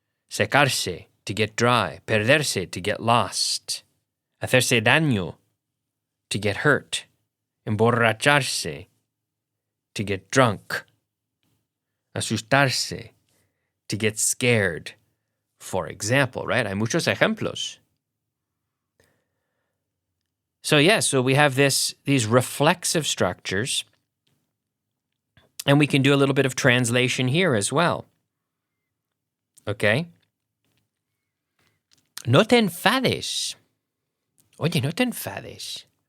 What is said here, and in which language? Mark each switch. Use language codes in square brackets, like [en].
[en] Secarse, to get dry. Perderse, to get lost. Hacerse daño, to get hurt. Emborracharse, to get drunk. Asustarse, to get scared. For example, right? [es] Hay muchos ejemplos. [en] So we have these reflexive structures, and we can do a little bit of translation here as well. Okay? [es] No te enfades. Oye, no te enfades.